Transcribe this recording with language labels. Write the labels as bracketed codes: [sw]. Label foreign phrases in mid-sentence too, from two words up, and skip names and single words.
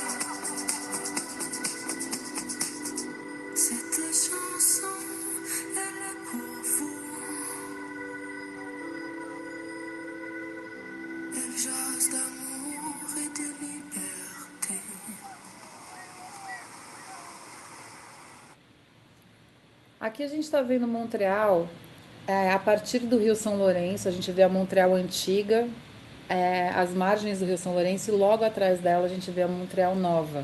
[fr] Cette chanson, elle est pour vous. Elle jase d'amour et de liberté. [pt] Aqui a gente está vendo Montreal, a partir do Rio São Lourenço, a gente vê a Montreal antiga, as margens do Rio São Lourenço, e logo atrás dela a gente vê a Montreal nova.